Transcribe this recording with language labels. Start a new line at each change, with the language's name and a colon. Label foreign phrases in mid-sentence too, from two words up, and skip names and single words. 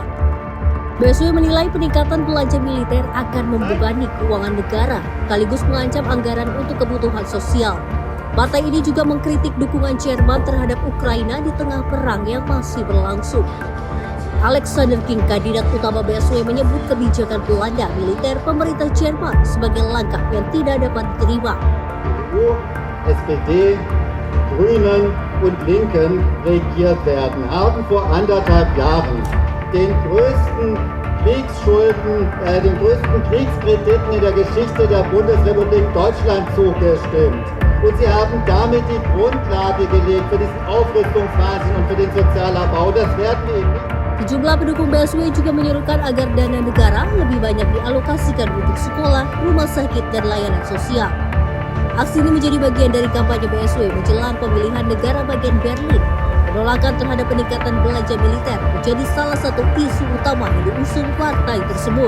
Indonesian: BSW menilai peningkatan belanja militer akan membebani keuangan negara, sekaligus mengancam anggaran untuk kebutuhan sosial. Partai ini juga mengkritik dukungan Jerman terhadap Ukraina di tengah perang yang masih berlangsung. Alexander King, kandidat utama BSW, menyebut kebijakan belanja militer pemerintah Jerman sebagai langkah yang tidak dapat diterima.
German: SPD, Grünen und Linken regiert werden, haben vor 1,5 Jahren den größten Kriegskrediten in der Geschichte der Bundesrepublik Deutschland zugestimmt. Und sie haben damit die Grundlage gelegt für diesen Aufrüstungswahnsinn und für den Sozialabbau. Das werden wir eben nicht.
Indonesian: Sejumlah pendukung BSW juga menyerukan agar dana negara lebih banyak dialokasikan untuk sekolah, rumah sakit, dan layanan sosial. Aksi ini menjadi bagian dari kampanye BSW menjelang pemilihan negara bagian Berlin. Penolakan terhadap peningkatan belanja militer menjadi salah satu isu utama yang diusung partai tersebut.